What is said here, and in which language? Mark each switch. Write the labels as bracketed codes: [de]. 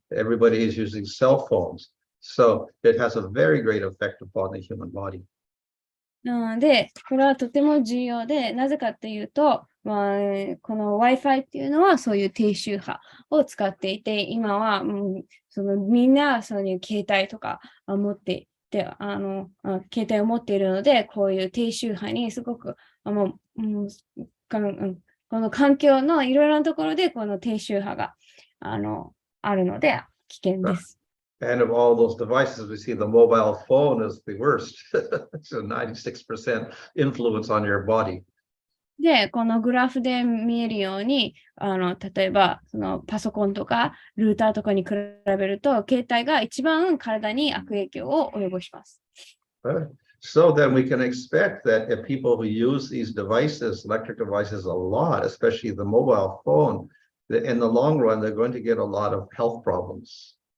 [en] Everybody is using cell phones, so it has a very great effect upon the human body. [ja] で、これはとても重要で、なぜかというと、この Wi-Fi っていうのはそういう低周波を使っていて、今は、みんなそういう携帯とか持っていて、携帯を持っているので、こういう低周波にすごく、この環境のいろいろなところでこの低周波があるので危険です。 [en] And of all those devices, we see the mobile phone is the worst. It's a 96% influence on your body. [ja] で、このグラフで見えるように、例えばパソコンとかルーターとかに比べると、携帯が一番体に悪影響を及ぼします。 [en] So then we can expect that if people who use these devices, electric devices a lot, especially the mobile phone, that in the long run, they're going to get a lot of health problems.